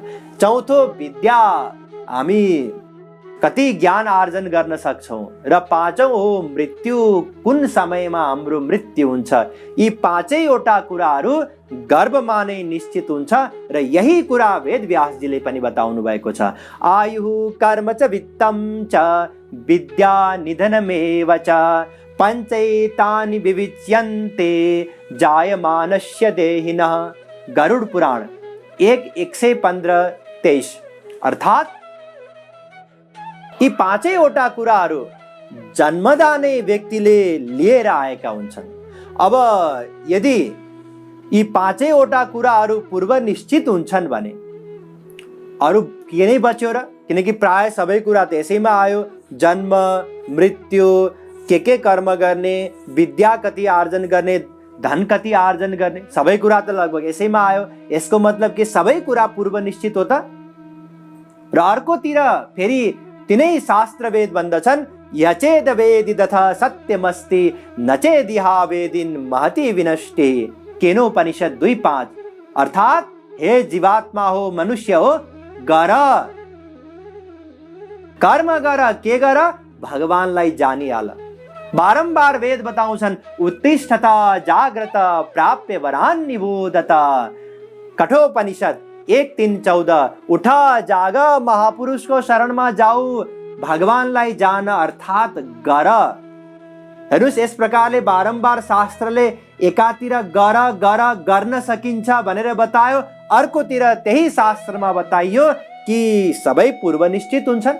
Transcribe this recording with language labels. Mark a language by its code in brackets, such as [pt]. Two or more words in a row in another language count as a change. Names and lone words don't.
[ne] चौथो विद्या, हामी कति ज्ञान आर्जन गर्न सक्छौँ। र पाँचौँ हो मृत्यु, कुन समयमा हाम्रो मृत्यु हुन्छ। यी पाँचैवटा कुराहरू गर्भमा नै निश्चित हुन्छ र यही कुरा वेद व्यासजीले पनि बताउनु भएको छ। [sa] आयुः कर्म च वित्तं च विद्या निधनमेव च पञ्चैतानि विविच्यन्ते जायमानस्य देहिनः। [ne] गरुड पुराण 1:115-23। अर्थात् यी पाँचैवटा कुराहरू जन्मदा नै व्यक्तिले लिएर आएका हुन्छन्। अब यदि यी पाँचैवटा कुराहरू पूर्व निश्चित हुन्छन् भने अरू के नै बच्यो र? किनकि प्राय सबै कुरा त यसैमा आयो। जन्म, मृत्यु, के कर्म गर्ने, विद्या कति आर्जन गर्ने, धन कति आर्जन गर्ने, सबै कुरा त लगभग यसैमा आयो। यसको मतलब के सबै कुरा पूर्व निश्चित हो त? र अर्कोतिर फेरि तिनै शास्त्र वेद भन्दछन् [sa] यचेद वेदि तथा सत्यमस्ति नचेदिहा वेदिन महति विनष्टि। [ne] केनोपनिषद 2:5। अर्थात् हे जीवात्मा हो, मनुष्य हो, गर, कर्म गर, के गर? भगवानलाई जानिहाल। बारम्बार वेद बताउँछन् [sa] उत्तिष्ठत जाग्रत प्राप्य वरान् निबोधत। [ne] कठोपनिषद 1:3-14। उठ, जाग, महापुरुषको शरणमा जाऊ, भगवानलाई जान अर्थात् गर। हेर्नुहोस्, यस प्रकारले बारम्बार शास्त्रले एकातिर गर गर गर्न सकिन्छ भनेर बतायो, अर्कोतिर त्यही शास्त्रमा बताइयो कि सबै पूर्व निश्चित हुन्छन्।